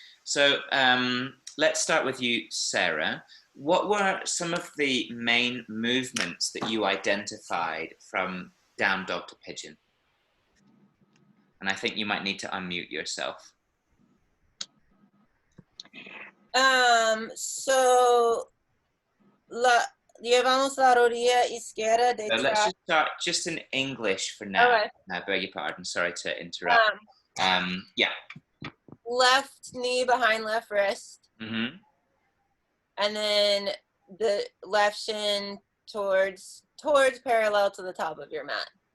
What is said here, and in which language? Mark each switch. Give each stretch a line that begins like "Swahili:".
English: So let's start with you, Sarah. What were some of the main movements that you identified from down dog to pigeon? And I think you might need to unmute yourself.
Spanish: So llevamos la rodilla izquierda
English: So
Spanish: detrás.
English: let's just start just in English for now. Okay. I beg your pardon. Sorry to interrupt. Yeah. Left knee behind left wrist. Mm-hmm. And then the left shin towards parallel to the top of your mat.